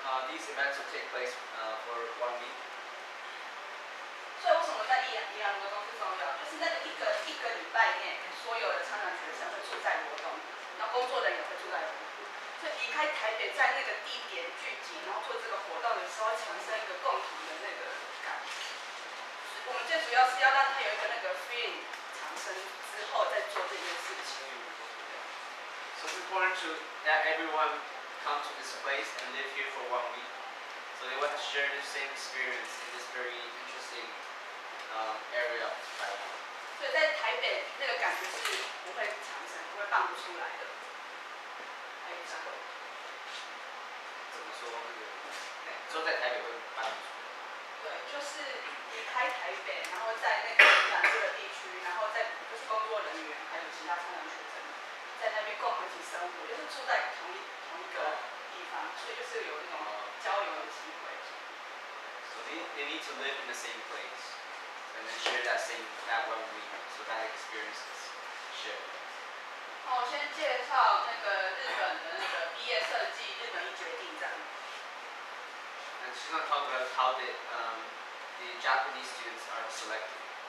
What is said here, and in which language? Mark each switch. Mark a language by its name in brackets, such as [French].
[English] These events will take place for 1 week. [Chinese] 所以为什么在宜兰罗东是重要？就是那个一个礼拜内，所有的参展学生会住在罗东，然后工作人员也会住在罗东。所以离开台北，在那个地点聚集，然后做这个活动的时候，产生一个共同的那个感觉。我们最主要是要让他有一个那个 feeling 产生之后再做这件事情。 [English] So it's important that everyone come to this place and live here for 1 week, so they will share the same experience in this very interesting area of Taiwan. [Chinese] 所以在台北那个感觉是不会产生，不会办不出来的。还有一张。怎么说那个？说在台北会办不出来。对，就是离开台北，然后在那个宜兰这个地区，然后在就是工作人员还有其他参展学生，在那边共同一起生活，就是住在同一个地方，所以就是有那种交流的机会。 [English] So they need to live in the same place and then share that 1 week, so that experience is shared. [Chinese] 好，我先介绍那个日本的那个毕业设计日本一决定展。 [English] And she's going to talk about how the Japanese students are selected.